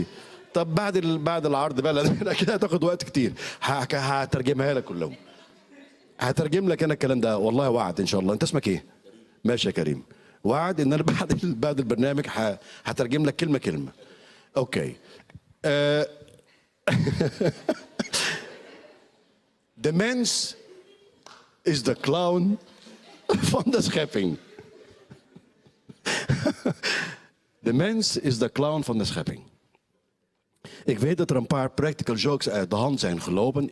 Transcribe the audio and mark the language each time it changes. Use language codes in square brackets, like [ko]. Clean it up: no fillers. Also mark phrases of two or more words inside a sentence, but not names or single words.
[ar] طب بعد العرض بقى لأن كده هتاخد وقت كتير. هترجمها لك كلهم. هترجم لك انا الكلام ده والله وعد ان شاء الله. انت اسمك ايه؟ ماشي يا كريم. وعد ان انا بعد البرنامج هترجم لك كلمه كلمه. اوكي. [nl] De mens is de clown van de schepping. De mens is de clown van de schepping. Ik weet dat er een paar [en] practical jokes [nl] uit de hand zijn gelopen.